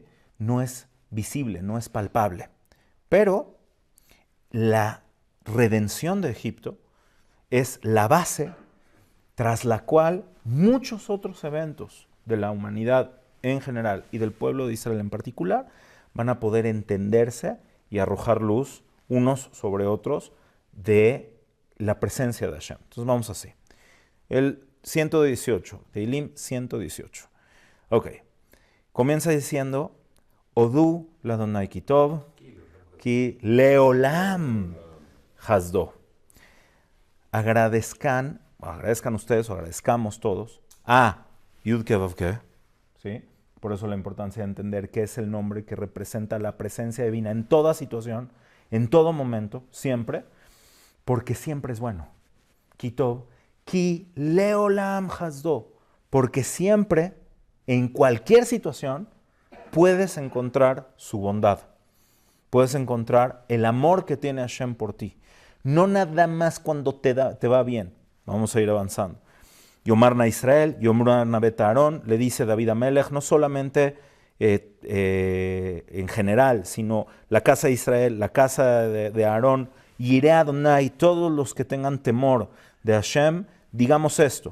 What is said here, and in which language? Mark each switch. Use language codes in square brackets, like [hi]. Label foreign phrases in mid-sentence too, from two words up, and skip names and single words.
[es] No es visible, no es palpable. Pero la redención de Egipto es la base tras la cual muchos otros eventos de la humanidad en general y del pueblo de Israel en particular van a poder entenderse y arrojar luz unos sobre otros de la presencia de Hashem. Entonces vamos así. El 118, Teilim 118. Ok. Comienza diciendo, [he] הודו לה׳ כי טוב כי לעולם חסדו. [es] Agradezcan ustedes o agradezcamos todos a Yud Ke Vav Ke, ¿sí? Por eso la importancia de entender qué es el nombre que representa la presencia divina en toda situación, en todo momento, siempre, porque siempre es bueno. [he] כי טוב כי לעולם חסדו, [es] porque siempre, en cualquier situación, puedes encontrar su bondad. Puedes encontrar el amor que tiene Hashem por ti. No nada más cuando te va bien. Vamos a ir avanzando. [he] יאמר נא ישראל, יאמרו נא בית אהרן, [es] le dice David a Melech, no solamente en general, sino la casa de Israel, la casa de Aarón, [he] יראי ה, [es] todos los que tengan temor de Hashem, digamos esto.